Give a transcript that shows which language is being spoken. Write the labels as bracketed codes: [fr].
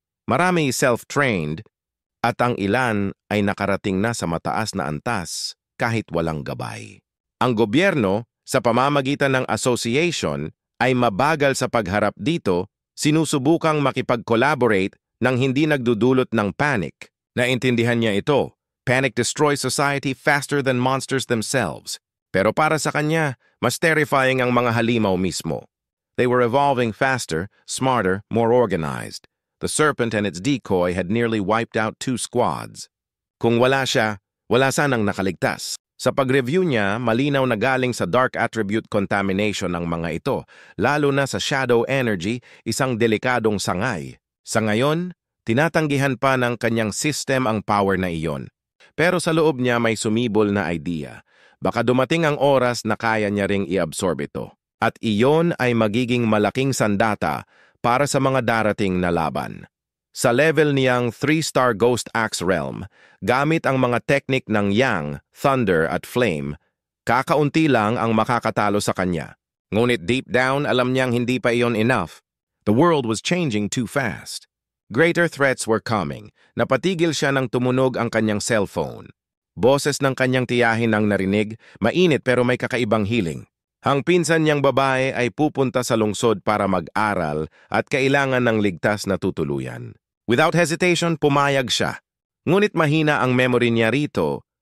[tl] Marami self-trained, at ang ilan ay nakarating na sa mataas na antas kahit walang gabay. Ang gobyerno, sa pamamagitan ng association, ay mabagal sa pagharap dito, sinusubukang makipag-collaborate nang hindi nagdudulot ng panic. Naintindihan niya ito. [en] Panic destroys society faster than monsters themselves. [tl] Pero para sa kanya, mas terrifying ang mga halimaw mismo. [en] They were evolving faster, smarter, more organized. The serpent and its decoy had nearly wiped out 2 squads. [tl] Kung wala siya, wala sanang nakaligtas. Sa pag-review niya, malinaw na galing sa dark attribute contamination ang mga ito, lalo na sa shadow energy, isang delikadong sangay. Sa ngayon, tinatanggihan pa ng kanyang system ang power na iyon. Pero sa loob niya may sumibol na idea. Baka dumating ang oras na kaya niya ring i-absorb ito. At iyon ay magiging malaking sandata para sa mga darating na laban. Sa level niyang 3-star Ghost Axe Realm, gamit ang mga teknik ng Yang, Thunder at Flame, kakaunti lang ang makakatalo sa kanya. Ngunit [en] deep down, [tl] alam niyang hindi pa iyon enough. [en] The world was changing too fast. Greater threats were coming. [tl] Napatigil siya nang tumunog ang kanyang cellphone. Boses ng kanyang tiyahin ang narinig, mainit pero may kakaibang hiling. Ang pinsan niyang babae ay pupunta sa lungsod para mag-aral at kailangan ng ligtas na tutuluyan. [en] Without hesitation, [tl] pumayag siya. Ngunit mahina ang memory niya rito.